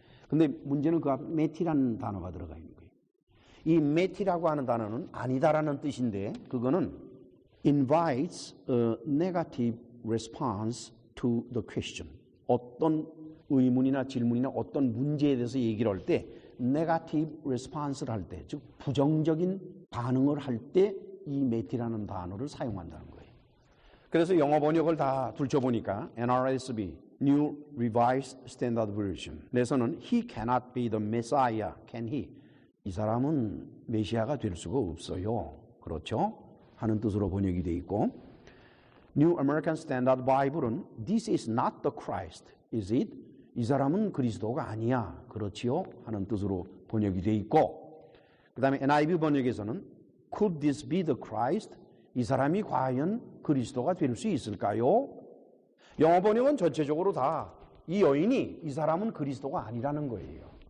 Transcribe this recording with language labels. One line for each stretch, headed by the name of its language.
Korean: 근데 문제는 그 앞에 메티라는 단어가 들어가 있는 거예요. 이 메티라고 하는 단어는 아니다라는 뜻인데 그거는
English: invites a negative response to the question.
Korean: 어떤 의문이나 질문이나 어떤 문제에 대해서 얘기를 할 때
English: negative response
Korean: 를 할 때, 즉 부정적인 반응을 할 때 이 메티라는 단어를 사용한다는 거예요. 그래서 영어 번역을 다 둘쳐보니까
English: NRSV, New Revised Standard Version 에서는 He cannot be the Messiah, can he?
Korean: 이 사람은 메시아가 될 수가 없어요. 그렇죠? 하는 뜻으로 번역이 되어 있고
English: New American Standard Bible은 This is not the Christ, is it?
Korean: 이 사람은 그리스도가 아니야. 그렇지요? 하는 뜻으로 번역이 되어 있고 그 다음에 NIV 번역에서는
English: Could this be the Christ?
Korean: 이 사람이 과연 그리스도가 될 수 있을까요? 영어 번역은 전체적으로 다 이 여인이 이 사람은 그리스도가 아니라는 거예요.